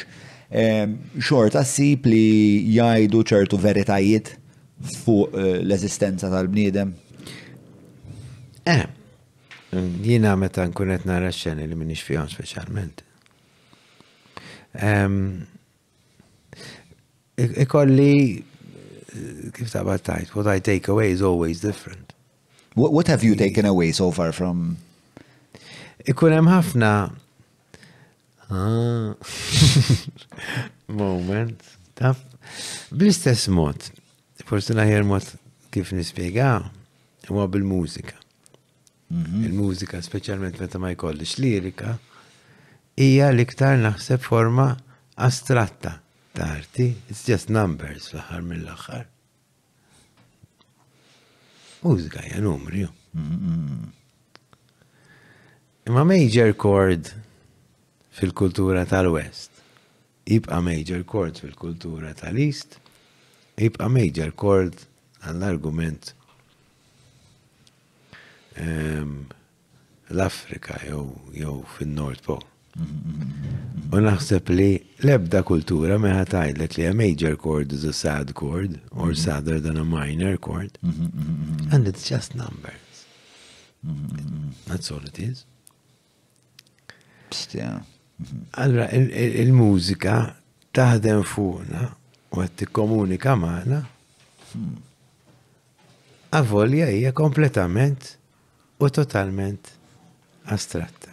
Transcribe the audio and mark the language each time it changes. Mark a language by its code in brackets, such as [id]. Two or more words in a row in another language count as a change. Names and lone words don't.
[mt] Xorta ssib li jgħidu ċertu veritajiet fuq l-eżistenza tal-bniedem. Jiena meta nkun qed nara x-xeni li m'iniex fihom speċjalment. Ikolli kif taqbad tajt, [en] what I take away is always different. What have you taken away so far from? [mt] Ikun hemm ħafna moment, taf, bl-istess mod, forsi naħjar mod kif nispjegaw, huwa bil-mużika. Il-mużika, speċjalment meta ma jkollix lirika, hija l-iktar naħseb forma astratta ta' arti. [en] It's just numbers [mt] fl-aħħar mill-aħħar. Mużika hija numri. Imma [en] major chord [mt] fil-kultura tal-West jibqa' [en] major chord [mt] fil-kultura tal-East, jibqa' [en] major chord [mt] għall-argument l-Afrika jew fin-North Pole. U naħseb li l-ebda kultura meħa tgħidlek li [en] a major chord is a sad chord or sadder than a minor chord. And it's just numbers. That's all it is. [mt] Allora, il-mużika taħdem fuqna u għed tikkomunika magħna avolja hija kompletament u totalment astratta.